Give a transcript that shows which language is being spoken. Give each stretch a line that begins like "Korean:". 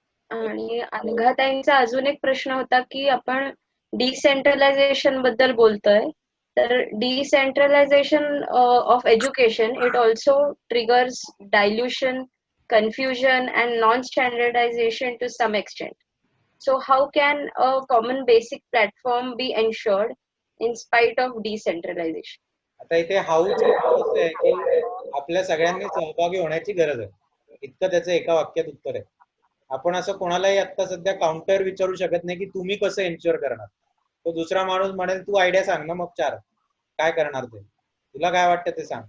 Marathi: आणि अनघाताईंचा अजून एक प्रश्न होता की आपण डिसेंट्रलायझेशन बद्दल बोलतोय, तर
English: Decentralization of education it also triggers dilution, confusion and non-standardization to some extent. So how can a common basic platform be ensured in spite of decentralization?
Marathi: आता इथे हाऊच असं आहे की आपल्या सगळ्यांनी सहभागी होण्याची गरज आहे, इतकं त्याचं एका वाक्यात उत्तर आहे. आपण असं कोणालाही आता सध्या काउंटर विचारू शकत नाही की तुम्ही कसं एन्श्योर करणार. तो दुसरा माणूस म्हणेल तू आयडिया सांग ना, मग 4 काय करणार ते, तुला काय वाटतं ते सांग.